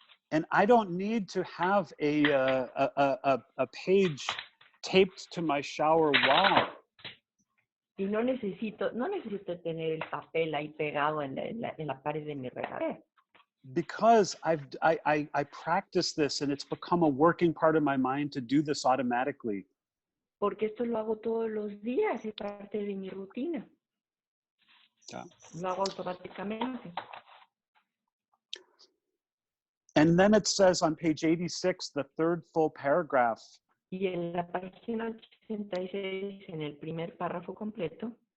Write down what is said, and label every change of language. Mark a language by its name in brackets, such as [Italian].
[English] And I don't need to have a page taped to my shower wall. [Spanish] Y no necesito tener el papel ahí pegado en la pared de mi regadera. [English] Because I practice this and it's become a working part of my mind to do this automatically. [Spanish] Porque esto lo hago todos los días, es parte de mi rutina. [English] Yeah. [Spanish] Lo hago automáticamente. [English] And then it says on page 86, the third full paragraph. [Spanish] Y en la página 86, en el primer párrafo completo,